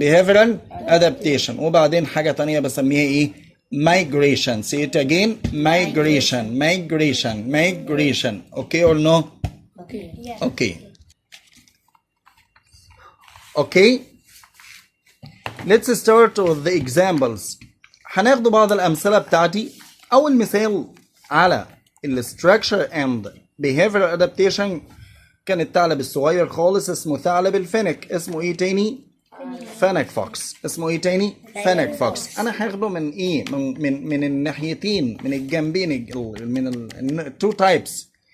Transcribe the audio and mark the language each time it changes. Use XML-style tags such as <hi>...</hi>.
<en>behavioral adaptation.</en> <ar>وبعدين حاجة تانية بسميها ايه؟ migration.</ar> <en>say it again. migration. migration. migration. okay or no? Okay. Yes. okay. okay. let's start with the examples.</en> <ar>هناخد بعض الأمثلة بتاعتي. أول مثال على ال</ar> <en>structure and behavioral adaptation</en> <ar>كان الثعلب الصغير خالص اسمه ثعلب الفينك. اسمه ايه تاني؟ فينك فوكس. اسمه ايه تاني؟ فينك فوكس. انا هاخده من ايه؟ من الناحيتين، من الجنبين، من ال</ar> <en>two types.</en>